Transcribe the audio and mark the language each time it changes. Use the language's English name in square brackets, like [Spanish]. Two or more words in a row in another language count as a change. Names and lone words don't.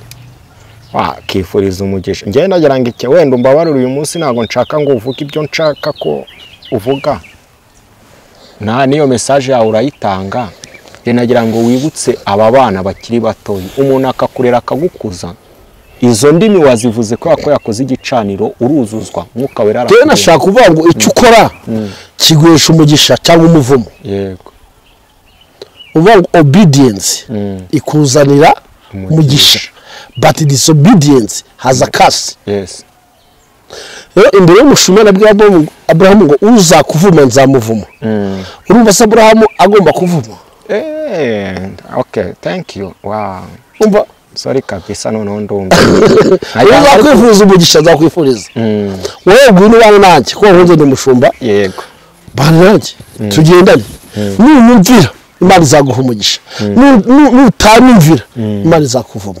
[Kinyarwanda] kifuriza umugisha njyewe nagira ngo iki wenda umbabarire uyu munsi ntabwo nshaka ngo uvuge ibyo nshaka ko uvuga niyo message yawe urayitanga nagira ngo wibutse aba bana bakiri batoya umuntu akakurera akagukuza izo ndimi wazivuze ko yakoze igicaniro uruzuzwa mwuka wera rero nashaka kuvuga ngo icyo ukora kiguhesha umugisha cyangwa umuvumo yego uvuga ngo obedience ikuzanira umugisha [English] but disobedience has a curse. Yes. [Kinyarwanda] Rero imbere y'umushumba nabwira Abraham ngo uzakuvuma nzamuvuma. Urumva se Abraham agomba kuvuma? [English] Okay, thank you. Wow. [Kinyarwanda] Umva sorry kabisa none ndumva. Uzakwifuza umugisha zakwifuriza. Wowe ngwino bana nanjye ko nkunze ndi mushumba. Yego. Bana nanjye tugendanye. Numvira Imana izaguha umugisha. Nutamvira Imana izakuvuma.